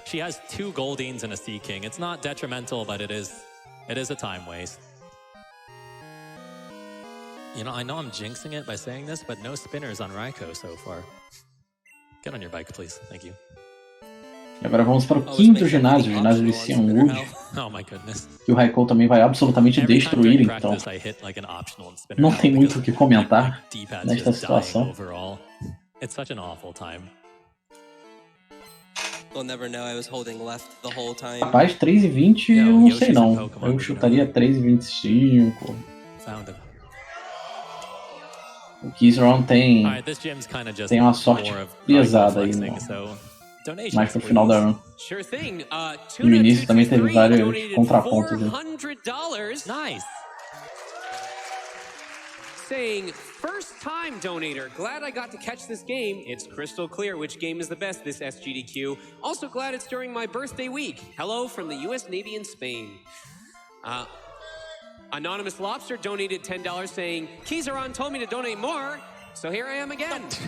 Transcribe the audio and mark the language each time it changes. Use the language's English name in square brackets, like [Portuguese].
[English] She has 2 Goldings and a Sea King. It's not detrimental, but it is a time waste. You know, I know I'm jinxing it by saying this, but no spinners on Raikou so far. Get on your bike, please. Thank you. [Portuguese] E agora vamos para o quinto ginásio, o ginásio de Cianwood. [English] Oh my goodness. [Portuguese] Que o Raikou também vai absolutamente destruir, então não tem muito o que comentar nesta situação. [English] It's such an awful time. We'll never know I was holding left the whole time. [Portuguese] Rapaz, 3,20 eu não sei não. Eu chutaria 3,25. [English] Found him. [Portuguese] O Keezeron tem uma sorte pesada aí, mais pro final da run. E no início também teve vários contrapontos aí. [English] Nice. Saying, first time donator, glad I got to catch this game. It's crystal clear which game is the best this SGDQ. Also glad it's during my birthday week. Hello from the US Navy in Spain. Anonymous Lobster donated $10 saying, Keezeron told me to donate more, so here I am again.